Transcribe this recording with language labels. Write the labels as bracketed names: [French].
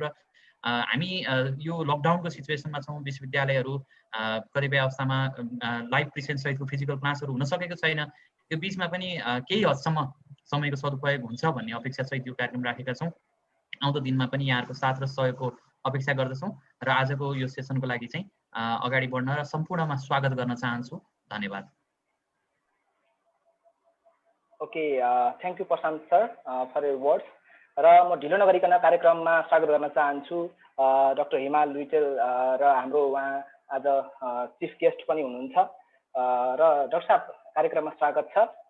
[Nepali] र हामी यो लकडाउनको सिचुएसनमा छौँ, विश्वविद्यालयहरू कतिपय अवस्थामा लाइभ प्रेजेन्स सहितको फिजिकल क्लासहरू हुन सकेको छैन। त्यो बिचमा पनि केही हदसम्म समयको सदुपयोग हुन्छ भन्ने अपेक्षा सहित यो कार्यक्रम राखेका छौँ। आउँदो दिनमा पनि यहाँहरूको साथ र सहयोगको अपेक्षा गर्दछौँ र आजको यो सेसनको लागि चाहिँ अगाडि बढ्न र सम्पूर्णमा स्वागत गर्न चाहन्छु। धन्यवाद। [English] Okay, thank you Prashant sir for your words. [Nepali] र म ढिलो नगरिकन कार्यक्रममा स्वागत गर्न चाहन्छु डाक्टर हिमाल विटेल र हाम्रो उहाँ आज चिफ गेस्ट पनि हुनुहुन्छ। र डाक्टर साहब कार्यक्रममा स्वागत छ।